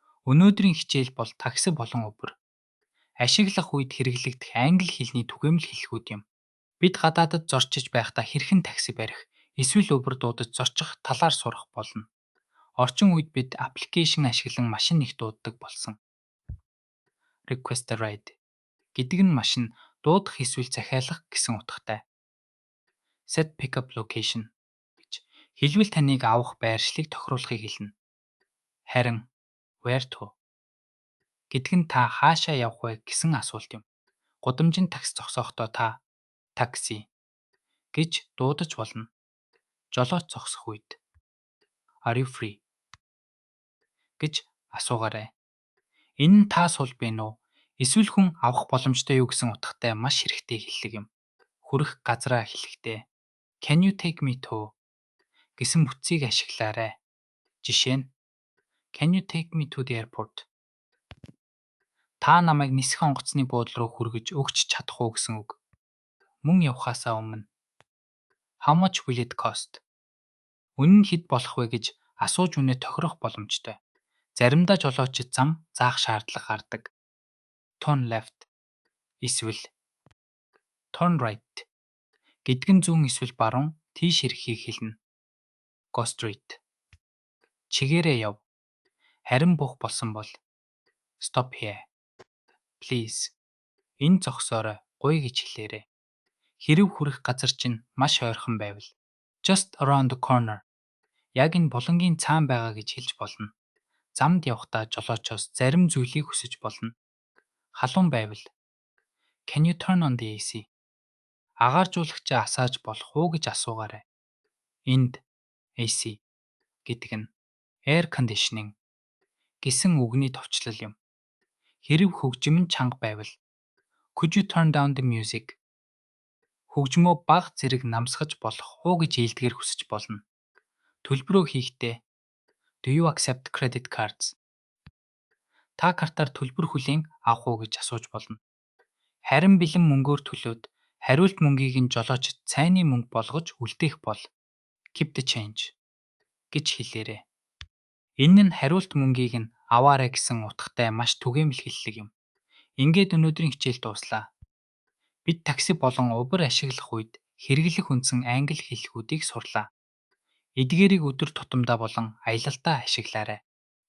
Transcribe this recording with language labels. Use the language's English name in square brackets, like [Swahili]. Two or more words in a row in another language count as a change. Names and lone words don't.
[Mongolian] Өнөөдрийн хичээл бол такси болон Uber. Ашиглах үед хэрэглэгдэх англи хэлний түгээмэл хэллэгүүд юм. Бид гадаадад зорчиж байхдаа хэрхэн такси барих, эсвэл Uber дуудаж зорчих талаар сурах болно. Орчин үед бид аппликейшн ашиглан машин их дууддаг болсон. [English] Request a ride [Mongolian] гэдэг нь машин дуудах эсвэл захиалах гэсэн утгатай. [English] Set pickup location [Mongolian] гэж хэлбэл таныг авах байршлыг тохируулахыг хэлнэ. Харин [English] where to [Mongolian] гэдэг нь та хаашаа явах вэ гэсэн асуулт юм. Гудамжинд такси зогсохдоо та такси гэж дуудаж болно. Жолооч зогсох үед [English] Are you free [Mongolian] гэж асуугаарай. Энэ нь та сул байна уу? Эсвэл хүн авах боломжтой юу гэсэн утгатай маш хэрэгтэй хэллэг юм. Хүрэх газраа хэлэхдээ [English] Can you take me to [Mongolian] гэсэн бүтцийг ашиглаарай. Жишээ нь [English] Can you take me to the airport? [Mongolian] Та намайг нисэх онгоцны буудлын руу хүргэж өгч чадах уу гэсэн үг. Мөн явахаасаа өмнө [English] How much will it cost? [Mongolian] Үнэ нь хэд болох вэ гэж асууж үнэ тохирох боломжтой. Заримдаа жолоочид зам заах шаардлага гардаг. [English] Turn left [Mongolian] эсвэл [English] turn right [Mongolian] гэдэг нь зүүн эсвэл баруун тийш ирэхийг хэлнэ. [English] Go straight. [Mongolian] Чигээрээ яв. Харин буух болсон бол Stop here. Please. Энэ зогсоорой. Гуй гэж хэлээрэй. Хэрв хүрэх газар чинь маш ойрхон байвал [English] Just around the corner. [Mongolian] Яг энэ булангийн цаана байгаа гэж хэлж болно. Замд явахдаа жолоочоос зарим зүйлийг хүсэж болно. Халуун байвал [English] Can you turn on the AC? [Mongolian] Агааржуулагчаа асааж болох уу гэж асуугаарай. Энд AC гэдэг нь [English] air conditioning [Mongolian] гэсэн үгний товчлол юм. Хэрв хөгжим нь чанга байвал [English] Could you turn down the music? [Mongolian] Хөгжмөө бага зэрэг намсгаж болох уу гэж ийдгээр хүсэж болно. Төлбөрөө хийхдээ [English] Do you accept credit cards? [Mongolian] Та картаар төлбөр хүлээн авах уу гэж асууж болно. Харин бэлэн мөнгөөр төлөөд хариулт мөнгийг нь жолоочд цайны мөнгө болгож үлдээх бол [English] Keep the change [Mongolian] гэж хэлээрэй. Энэ нь хариулт мөнгийг нь аваарай гэсэн утгатай маш түгээмэл хэллэг юм. Ингээд өнөөдрийн хичээл дууслаа. Бид такси болон Uber ашиглах үед хэрэглэх үндсэн англи хэллэгүүдийг сурлаа. Эдгээрийг өдөр тутамдаа болон аялалтаа ашиглаарай.